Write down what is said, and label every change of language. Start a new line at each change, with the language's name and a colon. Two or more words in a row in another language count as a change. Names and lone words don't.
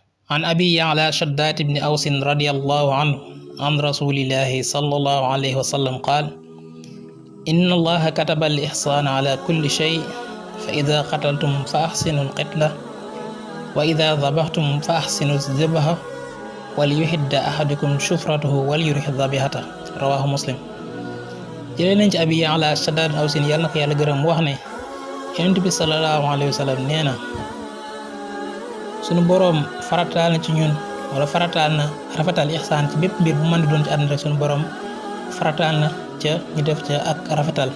Arabic: عن أبي يعلى شداد بن أوس رضي الله عنه عن رسول الله صلى الله عليه وسلم قال: إن الله كتب الإحسان على كل شيء، فإذا قتلتم فأحسنوا القتلة، وإذا ذبحتم فأحسنوا الذبح، وليحد أحدكم شفرته وليرح ذبيحته. رواه مسلم.
Wolof: jëlee nañ ci Abi Ya'la Shaddaad Aws yàlla na ko yàlla gërëm wax ne Yonent bi
Arabic: صلى الله عليه وسلم
Wolof: nee na sunu boroom farataal na ci ñun wala farataal na rafetal ihsaan ci bépp mbir bu mën di doon ci àdduna rek sunu boroom farataal na ca ñu def ca ak rafetal.